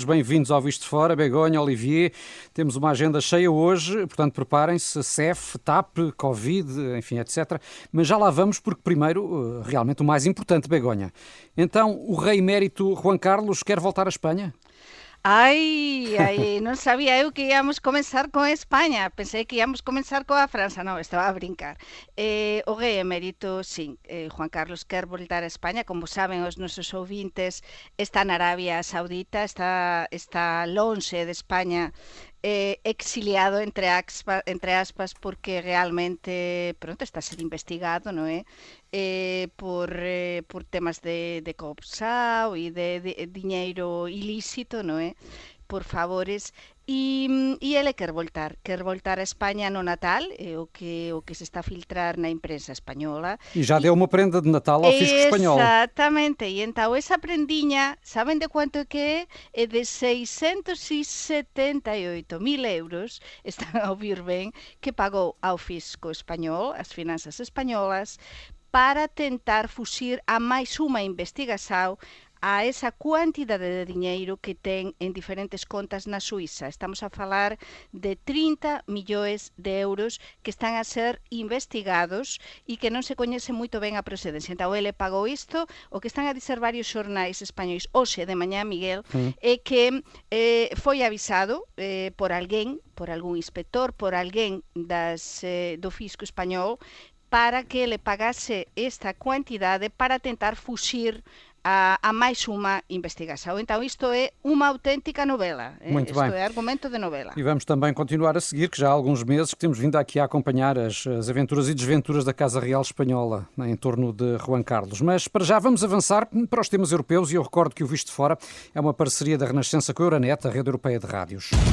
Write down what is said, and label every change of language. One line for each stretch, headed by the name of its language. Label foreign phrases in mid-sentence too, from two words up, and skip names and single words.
Portuguese: Bem-vindos ao Visto de Fora, Begonha, Olivier. Temos uma agenda cheia hoje, portanto preparem-se, CEF, TAP, Covid, enfim, etc. Mas já lá vamos, porque primeiro, realmente o mais importante, Begonha. Então, o rei emérito Juan Carlos quer voltar à Espanha?
Galician: Não sabía eu que íamos comenzar con España. Pensei que íamos comenzar coa França. Non, estaba a brincar. O rei emérito, sí, Juan Carlos quer voltar a España. Como saben os nosos ouvintes, está na Arabia Saudita, está lonxe de España, exiliado entre aspas, porque realmente pronto está a ser investigado, non é?
Portuguese: Por temas de corrupção e de dinheiro ilícito,
Galician: non é?
Portuguese: Por favores, e ele quer voltar a Espanha no Natal, é o que se está a filtrar na imprensa espanhola. E já deu uma prenda de Natal ao fisco espanhol. Exatamente, e então essa prendinha, sabem de quanto é que é? É de 678.000 euros, estão a ouvir bem, que pagou ao fisco espanhol, às finanças espanholas, para tentar fugir a
Galician: máis unha investigação a esa quantidade de dinheiro que ten en diferentes contas na Suíça. Estamos a falar de 30 millóns de euros que están a ser investigados e que non se coñece moito ben a procedencia.
Portuguese: Então, ele pagou isto.
Galician: O que están a dizer varios xornais españois hoxe de mañá, Miguel, é que foi avisado por algún inspector, por alguén do fisco español, para que le pagase esta quantidade para tentar fuxir a máis unha investigação.
Portuguese: Então, isto é uma autêntica novela. Muito bem. Isto é argumento de novela. E vamos também continuar a seguir, que já há alguns meses que temos vindo aqui a acompanhar as aventuras e desventuras da Casa Real Espanhola, em torno de Juan Carlos. Mas para já vamos avançar para os temas europeus, e eu recordo que o Visto de Fora é uma parceria da Renascença com a Euronet, a rede europeia de rádios.